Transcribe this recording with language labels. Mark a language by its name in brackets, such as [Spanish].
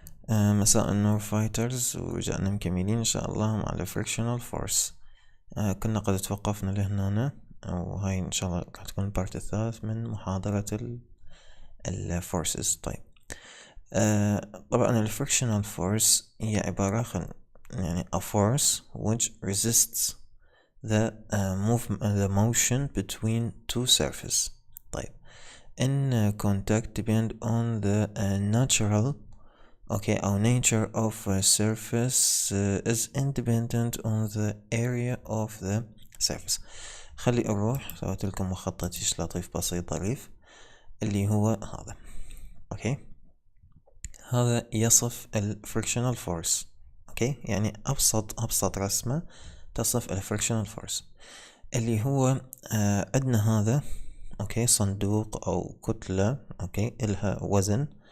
[Arabic] مساء النور فايترز، ورجعنا مكملين إن شاء الله مع الفريكشنال فورس. كنا قد توقفنا لهنا، وهاي إن شاء الله راح تكون البارت الثالث من محاضرة الفورسز. طيب، طبعا الفريكشنال فورس هي عبارة عن يعني [English] a force which resists the motion between two surfaces. [Arabic] طيب، [English] in contact depend on the natural or nature of a surface is independent on the area of the surface. [Arabic] خلي أروح سويت لكم مخطط لطيف بسيط ظريف اللي هو هذا. هذا يصف الفريكشنال فورس. يعني أبسط رسمة تصف الفريكشنال فورس اللي هو عندنا هذا صندوق أو كتلة إلها وزن.